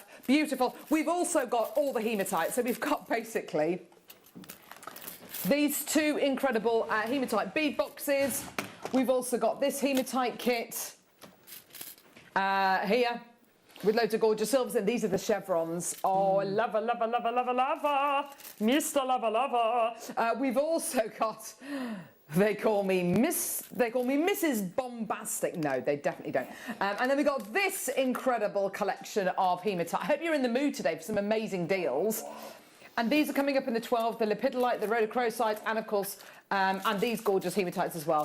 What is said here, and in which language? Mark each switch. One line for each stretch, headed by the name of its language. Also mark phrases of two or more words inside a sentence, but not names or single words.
English: Beautiful. We've also got all the hematite. So we've got basically these two incredible hematite bead boxes. We've also got this hematite kit here with loads of gorgeous silvers, and these are the chevrons. Oh, lava, lava, lava, lava, lava. Mr. Lava, lava. We've also got, they call me Mrs. Bombastic. No, they definitely don't. And then we got this incredible collection of hematite. I hope you're in the mood today for some amazing deals. And these are coming up in the 12, the lepidolite, the rhodochrosite, and of course, and these gorgeous hematites as well.